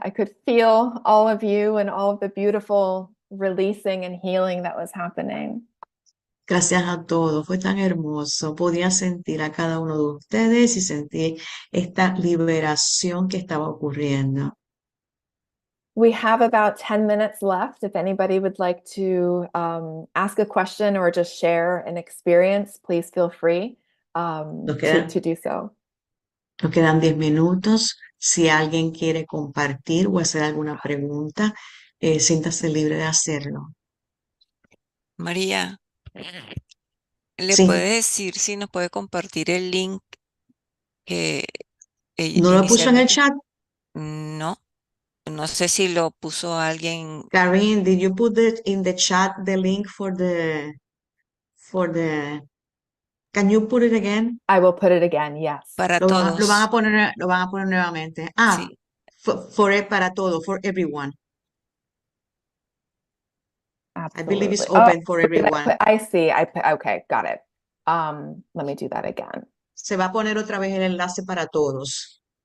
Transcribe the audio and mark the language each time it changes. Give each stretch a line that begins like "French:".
English: I could feel all of you and all of the beautiful releasing and healing that was happening.
Spanish: Gracias a todos, fue tan hermoso. Podía sentir a cada uno de ustedes y sentir esta liberación que estaba ocurriendo.
English: We have about 10 minutes left. If anybody would like to ask a question or just share an experience, please feel free to do so.
Spanish: Nos quedan 10 minutos. Si alguien quiere compartir o hacer alguna pregunta, siéntase libre de hacerlo. María, ¿le Sí. puede decir si nos puede compartir el link que ¿No lo puso en el inicialmente? chat? No sé si lo puso alguien.
English: Corinne, did you put in the chat the link for the can you put it again? I will put it again, yes.
Spanish: Para Lo van todos. a poner nuevamente. Sí. Para todo,
English: for everyone. Absolutely. I believe it's open for everyone. I see. Okay, got it. Let me do that again.
Spanish: Se va a poner otra vez el enlace para todos.